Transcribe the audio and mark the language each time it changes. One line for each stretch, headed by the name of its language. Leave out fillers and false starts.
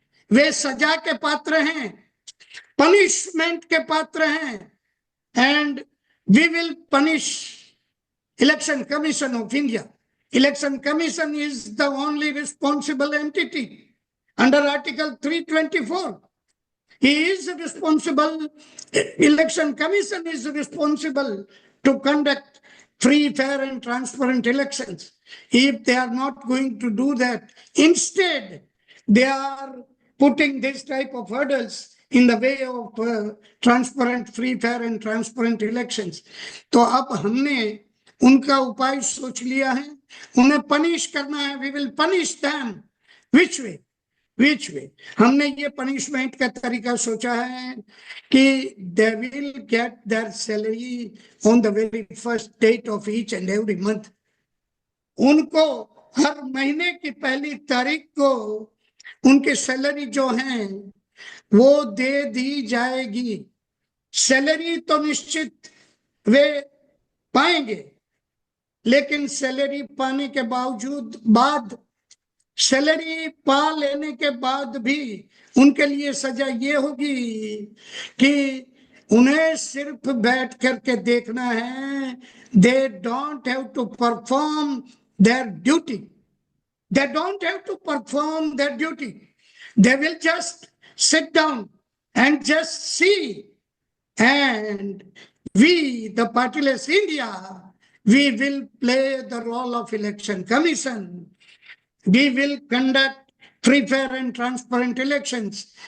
Hindi: वे सजा के पात्र हैं, पनिशमेंट के पात्र हैं,
English: And we will punish election commission of India. Election commission is the only responsible entity under article 324। He is responsible, Election Commission is responsible to conduct free, fair and transparent elections. If they are not going to do that, instead they are putting this type of hurdles in the way of transparent, free, fair and transparent elections.
Hindi: तो अब हमने उनका उपाय सोच लिया है, उन्हें punish करना है।
English: We will punish them. Which way? Which way?
Hindi: हमने ये पनिशमेंट का तरीका सोचा है कि
English: They will get their salary on the very first date of each and every month.
Hindi: उनको हर महीने की पहली तारीख को उनकी सैलरी जो है वो दे दी जाएगी। सैलरी तो निश्चित वे पाएंगे, लेकिन सैलरी पाने के बाद सैलरी पा लेने के बाद भी उनके लिए सजा ये होगी कि उन्हें सिर्फ बैठ करके देखना है।
English: They don't have to perform their duty. They don't have to perform their duty. They will just sit down and just see, and we, the Partyless India, we will play the role of election commission. We will conduct free, fair and transparent elections.